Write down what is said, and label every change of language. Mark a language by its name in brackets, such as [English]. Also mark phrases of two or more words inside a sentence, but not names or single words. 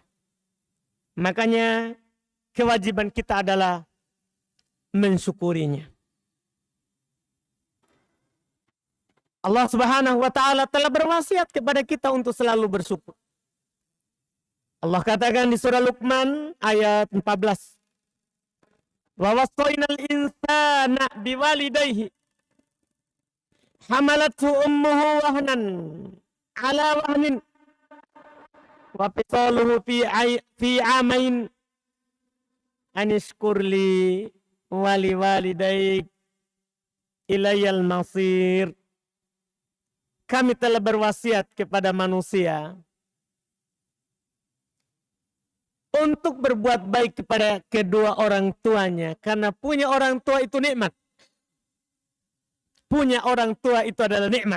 [Indonesian] Makanya kewajiban kita adalah mensyukurinya. Allah [Arabic] سبحانه وتعالى [Indonesian] telah berwasiat kepada kita untuk selalu bersyukur. Allah katakan di surah Luqman ayat 14. [Arabic] ووصينا الإنسان بوالديه حملته أمه وهنا على وهن وفصاله في عامين أن اشكر لي ولوالديك إلي المصير. [Indonesian] Kami telah berwasiat kepada manusia untuk berbuat baik kepada kedua orang tuanya. Karena punya orang tua itu nikmat. Punya orang tua itu adalah nikmat.